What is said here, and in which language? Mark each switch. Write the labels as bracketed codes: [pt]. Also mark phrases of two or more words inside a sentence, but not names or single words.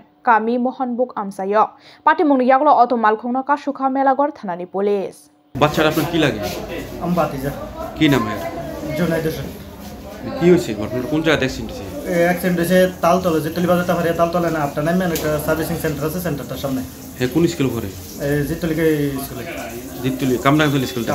[trp] Kami Mohan Buk Amsayo. Party Mung Yaglo Auto Malkung Kashuka Melagor Thanani Police. [bn] বাচ্চারা আপনার কি লাগে আমি বাতিজা কি নাম এর জোনাইদ হোসেন কি হয়েছে ঘটনাটা কোন জায়গায় অ্যাক্সিডেন্ট হয়েছে অ্যাক্সিডেন্ট হয়েছে তালতলা যে টলিবাজার তাফারিয়া তালতলা না আপনার নামে একটা সার্ভিসিং সেন্টার আছে সেন্টারটার সামনে হ্যাঁ কোন স্কুল পড়ে জিতলিকে স্কুলে জিততুলি কামরাঙ্গতলি স্কুলটা